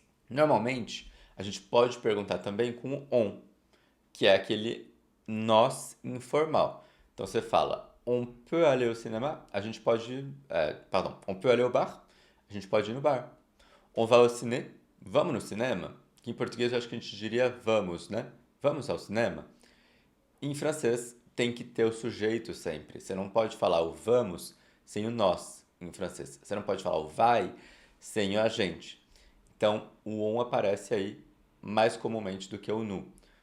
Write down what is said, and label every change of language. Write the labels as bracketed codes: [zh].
[pt] Normalmente, a gente pode perguntar também com o on, que é aquele nós informal. Então você fala, [fr] on peut aller au cinéma? [pt] A gente pode, [fr] pardon, on peut aller au bar? [pt] A gente pode ir no bar. [fr] On va au ciné? [pt] Vamos no cinema? Que em português eu acho que a gente diria vamos, né? Vamos ao cinema? Em francês tem que ter o sujeito sempre. Você não pode falar o vamos sem o nós em francês. Você não pode falar o vai sem o a gente. Então o on aparece aí mais comumente do que o nu.